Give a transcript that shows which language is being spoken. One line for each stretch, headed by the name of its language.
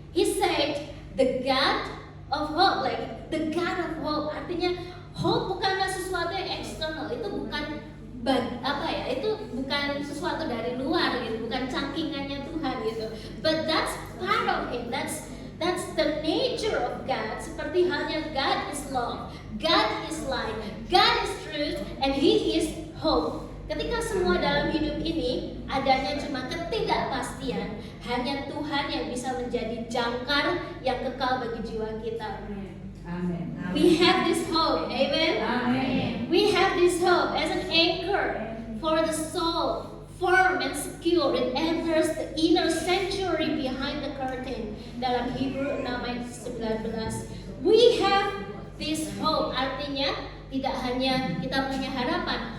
English: He said the God of hope, like the God of hope.
Indonesian: Artinya hope bukanlah sesuatu yang eksternal, itu bukan itu bukan sesuatu dari luar gitu, bukan cangkingannya Tuhan gitu.
English: But that's part of Him. That's the nature of God.
Indonesian: Seperti halnya
English: God is love, God is light, God is truth, and He is hope.
Indonesian: Ketika semua dalam hidup ini adanya cuma ketidakpastian, hanya Tuhan yang bisa menjadi jangkar yang kekal bagi jiwa kita. Amen.
English: We have this hope, amen? Amen. We have this hope as an anchor for the soul, firm and secure. It enters the inner sanctuary behind the curtain. Dalam Hebrew 6 ayat 19. We have this hope.
Indonesian: Artinya tidak hanya kita punya harapan.